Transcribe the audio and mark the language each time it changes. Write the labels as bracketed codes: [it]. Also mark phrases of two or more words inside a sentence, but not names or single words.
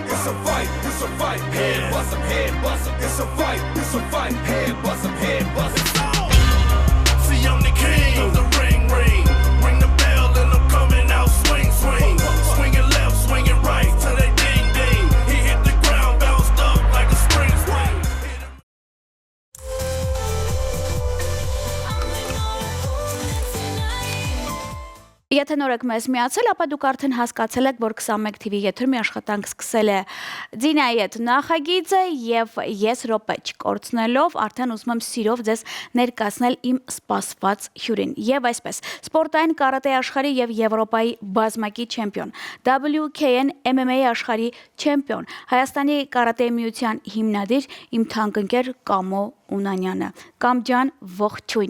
[en] It's a fight, head bust 'em, It's a fight, head bust 'em, See, I'm the king of the ring. Ring the bell and I'm coming out swing. Swinging left, swinging right till they ding. He hit the ground, bounced up like a spring. [hy] Եթե նոր եք մեզ միացել, ապա դուք արդեն հասկացել եք, որ 21 TV եթերում մի աշխատանք սկսել է Ձինայի հետ նախագիծը եւ ես րոպե չկորցնելով արդեն ուզում եմ սիրով ձեզ ներկայացնել իմ սպասված հյուրին։ Եվ այսպես, սպորտային կարատե աշխարհի եւ Եվրոպայի բազմակի չեմպիոն, WKN MMA աշխարհի չեմպիոն, Հայաստանի կարատե միության հիմնադիր իմ թանկընկեր Կամո Ունանյանը։ Կամ ջան, ողջույն։